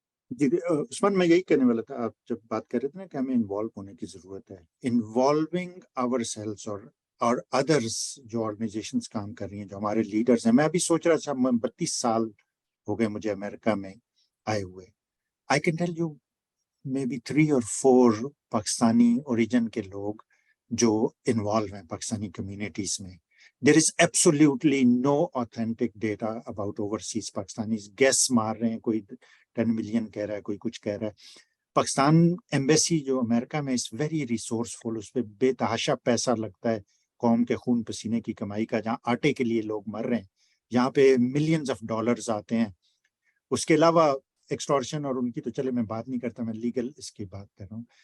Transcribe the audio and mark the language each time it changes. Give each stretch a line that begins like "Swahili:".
Urdu: جی عثمان, میں یہی کہنے والا تھا, آپ جب بات کر رہے تھے نا کہ ہمیں انوالو ہونے کی ضرورت ہے, انوالونگ آور سیلس اور ادرس جو آرگنائزیشنز کام کر رہی ہیں, جو ہمارے لیڈرز ہیں. میں ابھی سوچ رہا تھا 32 سال ہو گئے مجھے امریکہ میں آئے ہوئے.
English: I can tell you maybe 3 or 4
Urdu: Pakistani origin کے لوگ جو انوالو ہیں پاکستانی کمیونٹیز میں.
English: There is absolutely no authentic data about overseas Pakistanis.
Urdu: Guess مار رہے ہیں, کوئی 10 ملین کہہ رہا ہے, کوئی کچھ کہہ رہا ہے. پاکستان ایمبیسی جو امریکہ میں اس ویری ریسورسفل, اس پہ بے تحاشا پیسہ لگتا ہے قوم کے خون پسینے کی کمائی کا, جہاں آٹے کے لیے لوگ مر رہے ہیں. یہاں پہ ملینز آف ڈالرز آتے ہیں. اس کے علاوہ ایکسٹورشن اور ان کی تو چلے میں بات نہیں کرتا, میں لیگل اس کی بات کر رہا ہوں.